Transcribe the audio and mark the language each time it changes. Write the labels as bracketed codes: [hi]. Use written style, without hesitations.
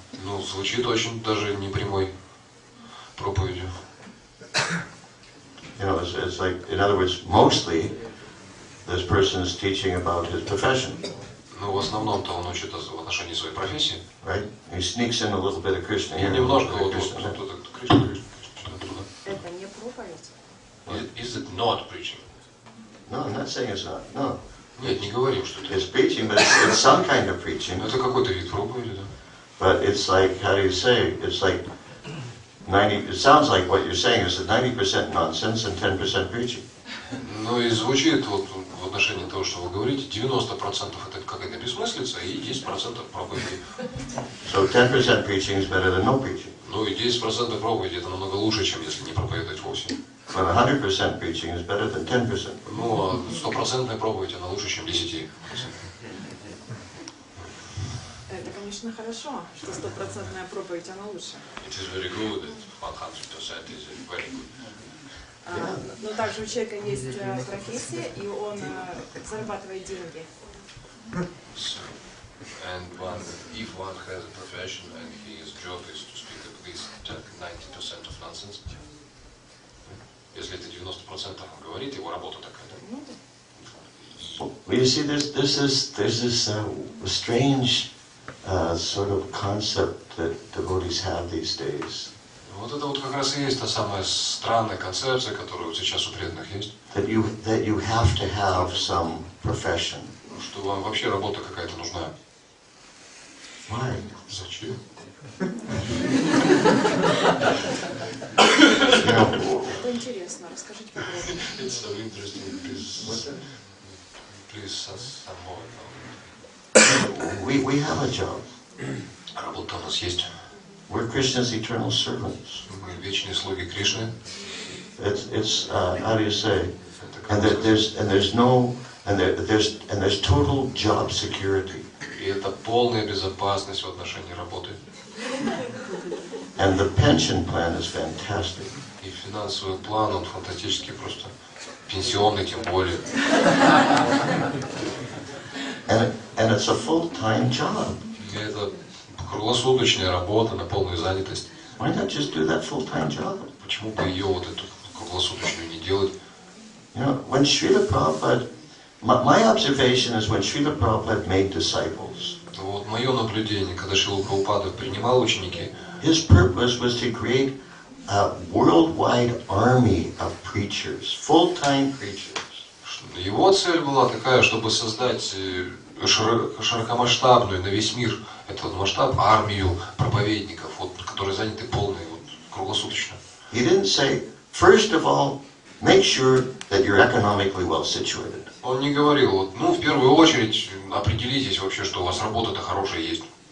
[ru] Ну, звучит очень даже не прямой проповедью. [en] You know, it's like, in other words, mostly this person is teaching about his profession. [ru] Ну, в основном-то он учит в отношении своей профессии. [en] Right? He sneaks in a little bit of Krishna [ru] И [en] here. [ru] немножко вот [en] Krishna there. [ru] Кришна. Это не проповедь. [en] Is it not preaching? No, I'm not saying it's not. No. [ru] Нет, не говорим, что это. [en] It's preaching, but it's some kind of preaching. [ru] Это какой-то вид проповеди, да. [en] But it's like, how do you say? It's like 90, it sounds like what you're saying is that 90% nonsense and 10% preaching. [ru] Ну и звучит вот в отношении того, что вы говорите, 90% это какая-то бессмыслица и 10% проповеди. [en] So 10% preaching is better than no preaching. [ru] Ну и 10% проповеди это намного лучше, чем если не проповедовать вовсе. [en] But 100% preaching is better than 10%. [ru] Ну а 100% проповедь она лучше, чем 10%. Это, конечно, хорошо, что 100% проповедь, она лучше. [en] It is very good that 100% is very good. [ru] Но также у человека есть профессия, и он зарабатывает деньги. [en] And if one has a profession and his job is to speak at least 90% of nonsense, если это 90% говорит, его работа такая, да? Well, you see, there's this strange sort of concept that devotees have these days. [ru] Вот это вот как раз и есть та самая странная концепция, которая вот сейчас у преданных есть. [en] That you have to have some profession. [ru] Что вам вообще работа какая-то нужна. [en] Why? [ru] Зачем? Это интересно, расскажите подробнее. [en] It's so interesting. Please some more. We have a job. [ru] Работа у нас есть. [en] We're Krishna's eternal servants. [ru] Мы вечные слуги Кришны. [en] It's how do you say? And there's total job security. [ru] И это полная безопасность в отношении работы. [en] And the pension plan is fantastic. [ru] И финансовый план, он фантастический просто. Пенсионный тем более. [en] And it's a full-time job. [ru] И это круглосуточная работа на полную занятость. [en] Why not just do that full-time job? [ru] Почему бы ее вот эту круглосуточную не делать? [en] You know, when Srila Prabhupada, my observation is when Srila Prabhupada made disciples, [ru] Вот мое наблюдение, когда Шрила Прабхупада принимал ученики, [en] his purpose was to create a worldwide army of preachers, full-time preachers. [ru] его цель была такая, чтобы создать широкомасштабную на весь мир этот масштаб армию проповедников, вот, которые заняты полной, вот, круглосуточно. [en] He didn't say, first of all, make sure that you're economically well situated. [ru] Он не говорил, вот, ну, в первую очередь, определитесь вообще, что у вас работа-то хорошая есть.